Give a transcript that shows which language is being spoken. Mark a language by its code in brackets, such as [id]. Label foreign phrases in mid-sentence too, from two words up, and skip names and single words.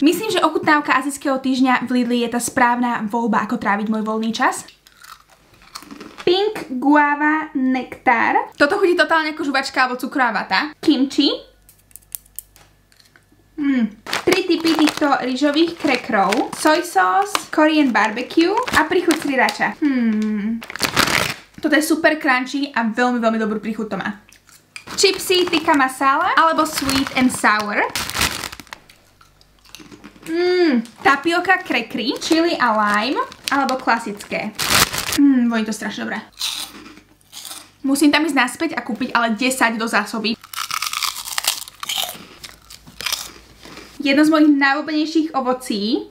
[sk] Myslím, že ochutnávka azijského týždňa v Lidli je tá správna voľba, ako tráviť môj voľný čas. Pink Guava Nektár. Toto chutí totálne ako žuvačka alebo cukrová vata. Kimchi. 3 typy týchto rýžových krekrov. [en] Soy sauce, Korean barbecue [sk] a príchuť sriracha. Toto je [en] super crunchy [sk] a veľmi dobrú príchuť to má. Chipsy tikka masala alebo [en] sweet and sour. [sk] Tapioka krekry, chili a lime alebo klasické. Voní to strašne dobré. Musím tam ísť naspäť a kúpiť ale 10 do zásoby. Jedno z mojich najobľúbenejších ovocí.